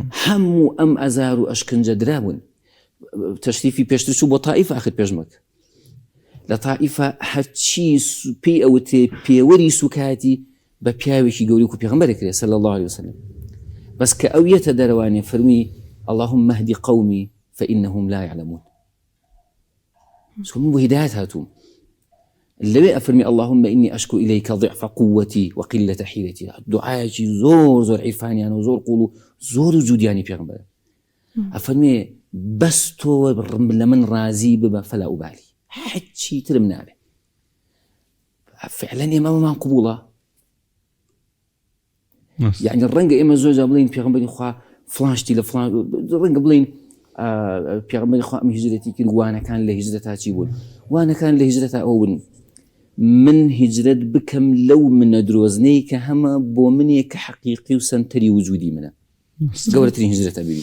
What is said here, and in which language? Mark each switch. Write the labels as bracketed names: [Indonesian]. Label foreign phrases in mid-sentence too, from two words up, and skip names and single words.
[Central Kurdish] هەموو ئەم ئەزار و ئەشکەنجە درابوون تەشریفی پێشتر چوو بۆ تائیف آخر پێشمەک لە تائیفە هەرچی پێی ئەوتێ پێوەری سوکاتی بە پیاوێکی گەوری و پێغەمبەرێک کرێ [Arabic] صلی الله عليه وسلم [Central Kurdish] بەس کە ئەو یەتە دەرەوانێ فەرمی [Arabic] اللهم اهدي قومي فإنهم لا يعلمون [Central Kurdish] من بۆ هیدایەت هاتووم لەوێ ئەفەرمی [Arabic] اللهم إني أشكو إليك ضعف قوتي وقلة حيلتي [Central Kurdish] دوعایەکی زۆر عیرفانیانە و زۆر قوڵ و زۆر وجودیانی پێغەمبەرە ئەفەرمێ بەس تۆ لە من رازی ببە [Arabic] فەلا ئوبالی [Central Kurdish] هیچی ترم نابێ فعلا ئێمەمان قبوڵە يعني ڕەنگە ئێمە زۆر بڵین پێغەمبەری خوا فلانشتی لە فلان ڕەنگە بڵین پێغەمبەری خوا هیجرەتی کرد وانەکان لە هیجرەتا چی بوون وانەکان لە هیجرەتا ئەو بوون من هیجرەت بکەم لەو منە درۆزنەی کە هەمە بۆ منێک کە حەقیقی و سەنتەری وجودی منە گەورەترین هیجرەتە ببیت